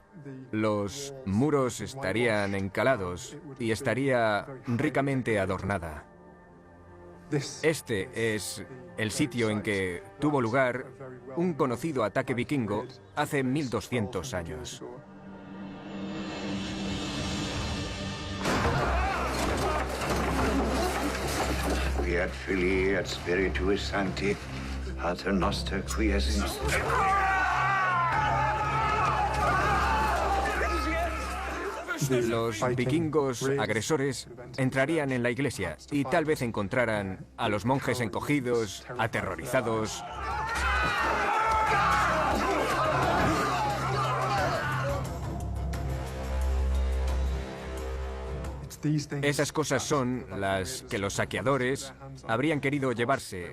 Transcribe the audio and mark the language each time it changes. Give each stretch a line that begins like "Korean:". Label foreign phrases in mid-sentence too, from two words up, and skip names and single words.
Spanish: Los muros estarían encalados y estaría ricamente adornada. Este es el sitio en que tuvo lugar un conocido ataque vikingo hace 1200 años.
Latin: Fiat Filii et Spiritui Sancti, Pater Noster qui es in
Spanish: Los vikingos agresores entrarían en la iglesia y tal vez encontraran a los monjes encogidos, aterrorizados. Esas cosas son las que los saqueadores habrían querido llevarse.